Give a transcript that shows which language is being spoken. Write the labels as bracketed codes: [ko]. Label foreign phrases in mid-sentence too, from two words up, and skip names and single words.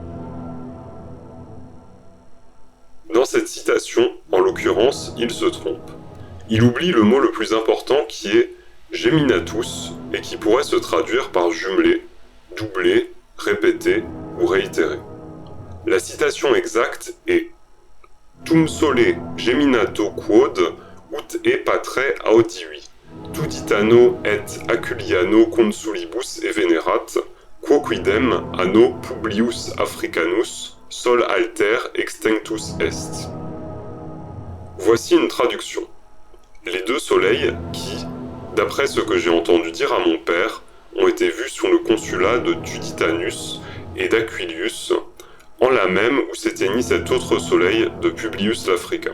[fr] Dans cette citation, en l'occurrence, il se trompe. Il oublie le mot le plus important qui est geminatus et qui pourrait se traduire par jumeler, doubler, répéter ou réitérer. La citation exacte est [la] Tum sole geminato quod ut e patre audivi, tuditano et aculiano consulibus et venerat, quoquidem anno Publius Africanus sol alter extinctus est. [fr] Voici une traduction. Les 2 soleils qui, d'après ce que j'ai entendu dire à mon père, ont été vus sur le consulat de Tuditanus et d'Aquilius, en la même où s'éteignit cet autre soleil de Publius l'Africain.